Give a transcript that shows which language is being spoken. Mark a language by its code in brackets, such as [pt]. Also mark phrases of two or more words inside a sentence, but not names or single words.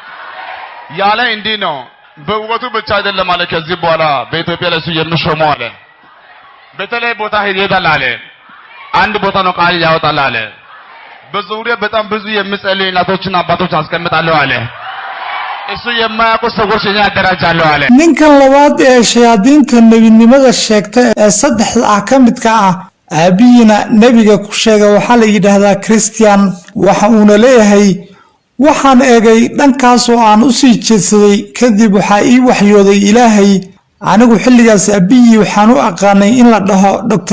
[am] ያለ እንዲህ ነው በውበቱ ብቻ አይደለም ማለት ከዚህ በኋላ በኢትዮጵያ ላይ የሚሾመው አለ በተለይ ቦታ ይሄዳል አለ አንድ ቦታ ነው ቃል ያወጣል አለ በዙሪያ በጣም ብዙ የሚጸልዩ እናቶችና አባቶች አስቀምጣለሁ አለ እሱ የማያውቁ ሰዎች ያደራጃለሁ አለ [so] ninkan labaad ee shayaadiinta nabinimada sheegtay ee saddexda ah ka midka ah abiyina nabiga ku sheegay waxa la yiraahdaa Christian waxa uu leeyahay waxaan eegay dhankaas oo aan u sii jeedsaday kadib waxa ii waxyooday Ilaahay anigu xilligaas abiy waxaan u aqaanay in la dhaho Dr.